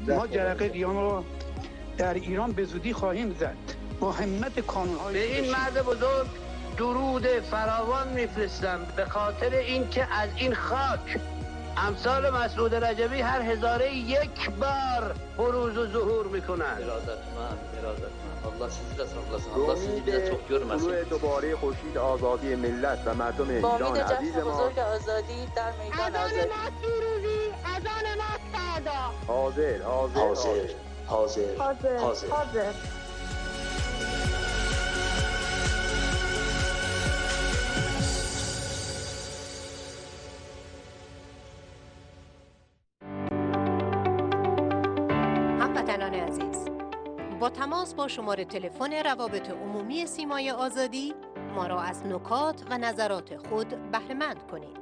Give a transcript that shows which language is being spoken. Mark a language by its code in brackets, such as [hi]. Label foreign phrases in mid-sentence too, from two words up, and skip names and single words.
[fa] ما جرقه قیام رو در ایران به زودی خواهیم زد با همت قانون‌های. به این مرد بزرگ درود فراوان میفرستم به خاطر اینکه از این خاک امثال مسعود رجبی هر هزاره یک بار بروز و ظهور میکنن. [az] ارادتمند Allah sizi de saklasın. Allah sizi bize çok görmesin. [fa] طلوع دوباره خورشید آزادی ملت و مردم ایران عزیز ما. بزرگ آزادی در میدان آزادی. اذان ما پیروزی، اذان ما فردا. حاضر حاضر حاضر حاضر حاضر حاضر. هموطنان عزیز، با تماس با شماره تلفن روابط عمومی سیمای آزادی ما را از نکات و نظرات خود بهره مند کنید.